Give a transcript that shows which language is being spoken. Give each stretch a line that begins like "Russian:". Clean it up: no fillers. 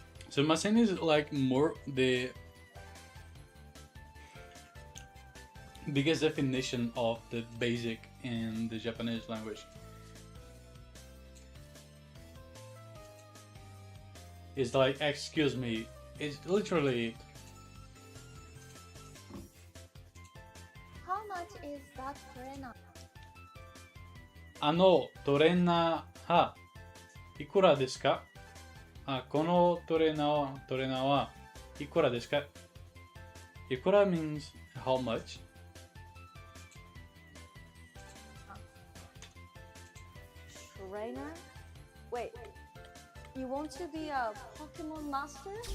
English: Sumimasen is like more the biggest definition of the basic in the Japanese language. It's like excuse me. It's literally How much is that trainer?
Japanese: あのトレーナーはいくらですか？このトレーナーはいくらですか？
English: いくら means how much? Trainer? Wait. You want to be a Pokemon master?